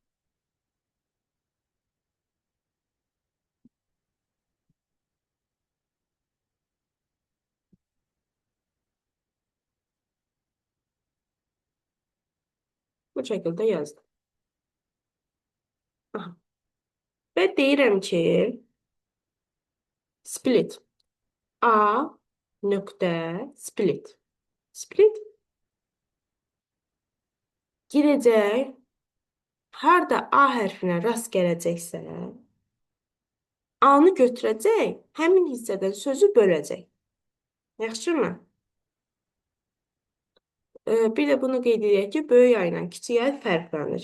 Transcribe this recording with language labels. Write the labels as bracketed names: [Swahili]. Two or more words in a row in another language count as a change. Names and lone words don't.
[Azerbaijani] Bu şəkildə yazdım. Aha. Və deyirəm ki, split. A nöqtə split. Split girəcək. Harda A hərfinə rast gələcəksə, A-nı götürəcək, həmin hissədən sözü böləcək. Yaxşımı? Bir də bunu qeyd edək ki, böyük A ilə kiçik A fərqlənir.